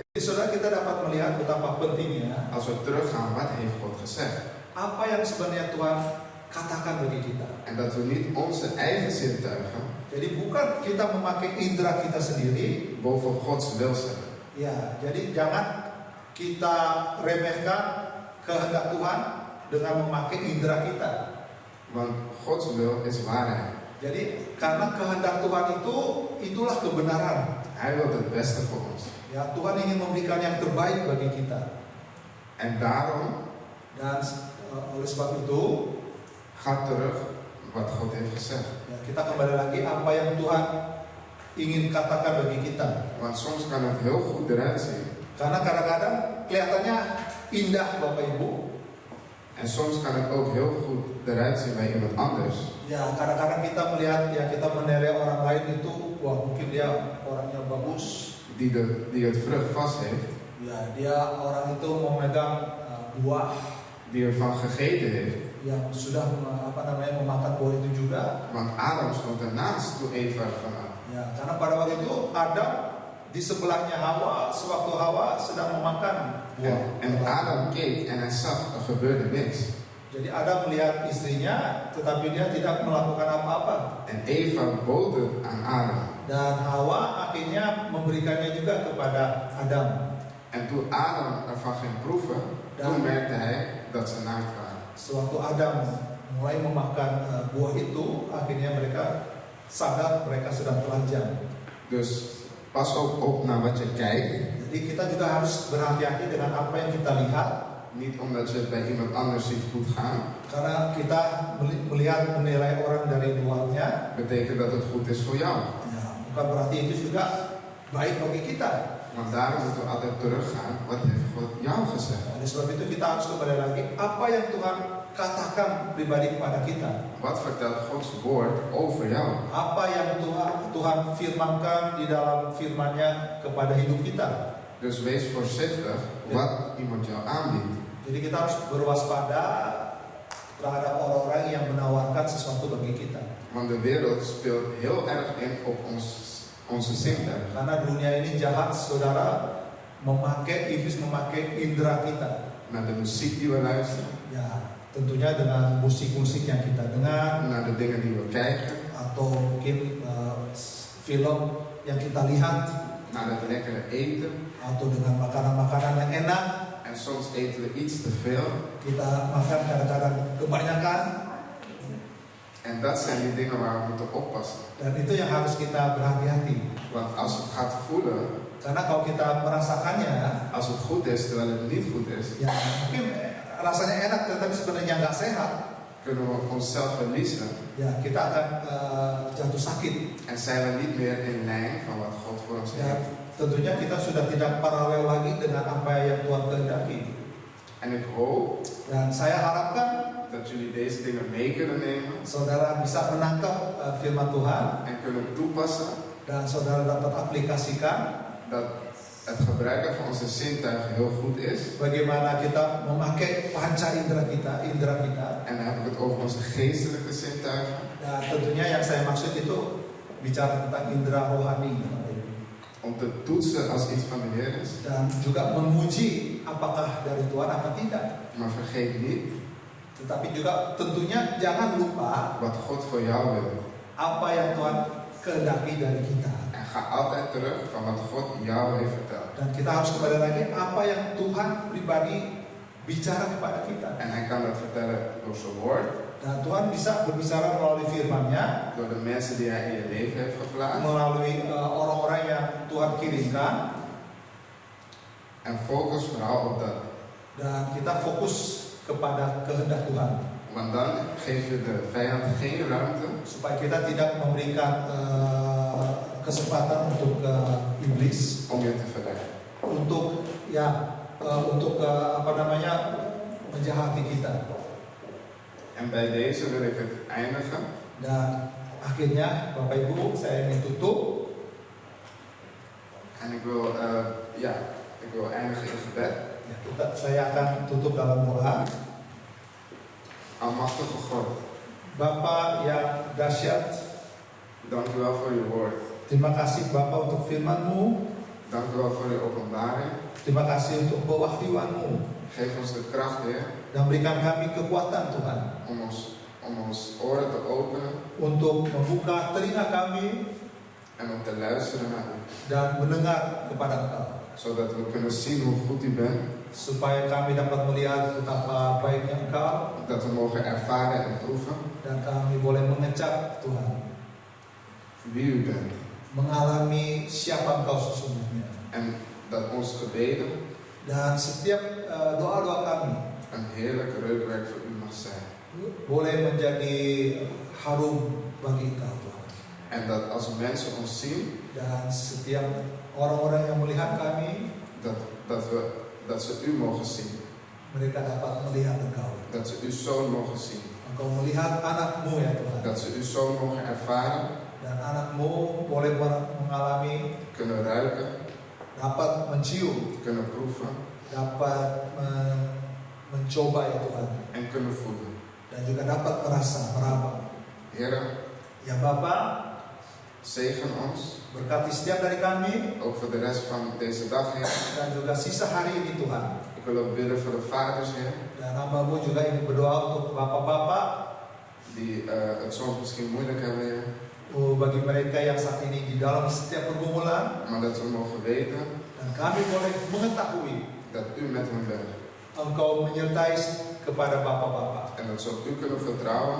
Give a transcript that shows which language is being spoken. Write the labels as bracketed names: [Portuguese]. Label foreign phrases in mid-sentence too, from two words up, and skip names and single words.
[Indonesian] Jadi saudara, kita dapat melihat betapa pentingnya [Dutch] als we teruggaan wat heeft God gezegd. [Indonesian] apa yang sebenarnya Tuhan katakan bagi kita. [Dutch] En dat we niet onze eigen zintuigen [Indonesian] Jadi bukan kita memakai indera kita sendiri. [Dutch] boven Gods wil zetten. [Indonesian] Ya, jadi jangan kita remehkan kehendak Tuhan dengan memakai indera kita. [Dutch] Want Gods wil is waarheid. [Indonesian] Jadi karena kehendak Tuhan itu, itulah kebenaran. [Dutch] Hij wil het beste voor ons. [Indonesian] Ya, Tuhan ingin memberikan yang terbaik bagi kita. [Dutch] En daarom [Indonesian] Dan oleh sebab itu, [Dutch] ga terug wat God heeft gezegd. [Indonesian] ya, kita kembali lagi apa yang Tuhan ingin katakan bagi kita. [Dutch] Want soms kan het heel goed eruit zien. [Indonesian] Karena kadang-kadang kelihatannya indah Bapak Ibu. [Dutch] En soms kan het ook heel goed eruit zien bij iemand anders. [Indonesian] Ya, kadang-kadang kita melihat, ya kita menilai orang lain itu, wah mungkin dia orangnya bagus. [Dutch] Die het vrucht vast heeft. [Indonesian] Ya, dia orang itu memegang buah [Dutch] Die ervan gegeten heeft. [Indonesian] yang sudah memakan buah itu juga. [Dutch] Want Adam stond ernaast toen Eva ervan at. [Indonesian] Ya, karena pada waktu itu Adam di sebelahnya Hawa, sewaktu Hawa sedang memakan buah. [Dutch] En Adam keek en hij zag, er gebeurde niks. [Indonesian] Jadi Adam melihat istrinya, tetapi dia tidak melakukan apa-apa. [Dutch] En Eva bood het aan Adam. [Indonesian] Dan Hawa akhirnya memberikannya juga kepada Adam. [Dutch] En toen Adam ervan ging proeven, toen merkte hij dat ze naakt waren. [Indonesian] Sewaktu Adam mulai memakan buah itu, akhirnya mereka sadar mereka sedang telanjang. [Dutch] Dus pas ook op naar wat je kijkt. [Indonesian] Jadi kita juga harus berhati-hati dengan apa yang kita lihat. [Dutch] Niet omdat je het bij iemand anders ziet goed gaan, [Indonesian] Karena kita melihat menilai orang dari luarnya, [Dutch] betekent dat het goed is voor jou. [Indonesian] ya, bukan berarti itu juga baik bagi kita. [Dutch] Want daarom moeten we altijd teruggaan. Wat heeft God jou gezegd? [Indonesian] Oleh sebab itu kita harus kembali lagi apa yang Tuhan katakan pribadi kepada kita. [Dutch] Wat vertelt Gods woord over jou? [Indonesian] Apa yang Tuhan firmankan di dalam firman-Nya kepada hidup kita. [Dutch] Dus wees voorzichtig wat iemand jou aanbiedt. [Indonesian] Jadi kita harus berwaspada terhadap orang-orang yang menawarkan sesuatu bagi kita. [Dutch] Want de wereld speelt heel erg in op onze zintuigen. [Indonesian] Karena dunia ini jahat, saudara, iblis memakai indera kita. [Dutch] Naar de muziek die we luisteren, [Indonesian] Ya, tentunya dengan musik-musik yang kita dengar, [Dutch] naar de dingen die we kijken, [Indonesian] atau mungkin film yang kita lihat, [Dutch] naar het lekkere eten. [Indonesian] atau dengan makanan-makanan yang enak. [Dutch] En soms eten we iets te veel. [Indonesian] Kita makan kadang-kadang kebanyakan. [Dutch] En dat zijn die dingen waar we moeten oppassen. [Indonesian] Dan itu yang harus kita berhati-hati. [Dutch] Want als het gaat voelen, [Indonesian] Karena kalau kita merasakannya, [Dutch] als het goed is terwijl het niet goed is, [Indonesian] ya mungkin rasanya enak tetapi sebenarnya nggak sehat, [Dutch] kunnen we onszelf verliezen. [Indonesian] ya kita akan jatuh sakit. [Dutch] En zijn we niet meer in lijn van wat God voor ons [Indonesian] Ya, [Dutch] heeft. [Indonesian] tentunya kita sudah tidak paralel lagi dengan apa yang Tuhan kehendaki. [Dutch] En ik hoop [Indonesian] Dan saya harapkan [Dutch] dat jullie deze dingen mee kunnen nemen [Indonesian] saudara bisa menangkap firman Tuhan [Dutch] en kunnen toepassen. [Indonesian] dan saudara dapat aplikasikan [Dutch] Dat het gebruiken van onze zintuigen heel goed is. [Indonesian] bagaimana kita memakai panca indera kita. [Dutch] En dan heb ik het over onze geestelijke zintuigen. [Indonesian] Dan tentunya yang saya maksud itu bicara tentang indera rohani. [Dutch] Om te toetsen als iets van de Heer is. [Indonesian] Dan juga menguji apakah dari Tuhan apa tidak. [Dutch] Maar vergeet niet [Indonesian] Tetapi juga tentunya jangan lupa [Dutch] wat God voor jou wil. [Indonesian] apa yang Tuhan kehendaki dari kita. [Dutch] En ga altijd terug van wat God jou heeft verteld. [Indonesian] Dan kita harus kembali lagi apa yang Tuhan pribadi bicara kepada kita. [Dutch] En hij kan dat vertellen door zijn woord. [Indonesian] Dan Tuhan bisa berbicara melalui firman-Nya, [Dutch] Door de mensen die hij in je leven heeft geplaatst. [Indonesian] melalui orang-orang yang Tuhan kirimkan. [Dutch] En focus vooral op dat. [Indonesian] Dan kita fokus kepada kehendak Tuhan. [Dutch] Want dan geef je de vijand geen ruimte [Indonesian] Supaya kita tidak memberikan kesempatan untuk iblis [Dutch] om je te verleiden. [Indonesian] untuk menjahati kita. [Dutch] En bij deze wil ik het eindigen. [Indonesian] Dan akhirnya Bapak Ibu, saya ingin tutup. [Dutch] En ik wil eindigen in gebed. [Indonesian] Ya, saya akan tutup dalam doa. [Dutch] Almachtige God, [Indonesian] Bapa yang dahsyat, [Dutch] dank u wel voor uw woord. [Indonesian] terima kasih Bapa untuk firman-Mu. [Dutch] Dank u wel voor uw openbaring. [Indonesian] Terima kasih untuk pewahyu-Mu. [Dutch] Geef ons de kracht, Heer, [Indonesian] Dan berikan kami kekuatan Tuhan [Dutch] om ons oren te openen [Indonesian] untuk membuka telinga kami [Dutch] en om te luisteren naar u. [Indonesian] dan mendengar kepada Engkau. [Dutch] Zodat we kunnen zien hoe goed u bent. [Indonesian] Supaya kami dapat melihat betapa baiknya Engkau. [Dutch] Dat we mogen ervaren en proeven [Indonesian] Dan kami boleh mengecap Tuhan, [Dutch] wie u bent. [Indonesian] mengalami siapa Engkau sesungguhnya. [Dutch] En dat ons gebeden [Indonesian] Dan setiap doa-doa kami [Dutch] een heerlijk reukwerk voor u mag zijn. [Indonesian] boleh menjadi harum bagi Engkau Tuhan. [Dutch] En dat als mensen ons zien, [Indonesian] Dan setiap orang-orang yang melihat kami, [Dutch] dat ze u mogen zien. [Indonesian] mereka dapat melihat Engkau. [Dutch] Dat ze uw zoon mogen zien. [Indonesian] Engkau melihat anak-Mu ya Tuhan. [Dutch] Dat ze uw zoon mogen ervaren, [Indonesian] Dan anak-Mu boleh mengalami, [Dutch] kunnen ruiken, [Indonesian] dapat mencium, [Dutch] kunnen proeven [Indonesian] dapat mencoba ya Tuhan. [Dutch] en kunnen voelen. [Indonesian] Dan juga dapat meraba. [Dutch] Heer, [Indonesian] Ya Bapa, [Dutch] zegen ons, [Indonesian] berkati setiap dari kami [Dutch] ook voor de rest van deze dag, Heer. [Indonesian] dan juga sisa hari ini Tuhan. [Dutch] Ik wil ook bidden voor de vaders, Heer, [Indonesian] Dan hamba-Mu juga ingin berdoa untuk bapak-bapak, [Dutch] die het soms misschien moeilijk hebben, Heer. [Indonesian] bagi mereka yang saat ini di dalam setiap pergumulan. [Dutch] Maar dat we mogen weten [Indonesian] Dan kami boleh mengetahui [Dutch] dat u met hen bent. [Indonesian] Engkau menyertai kepada bapak-bapak. [Dutch] En dat ze op u kunnen vertrouwen,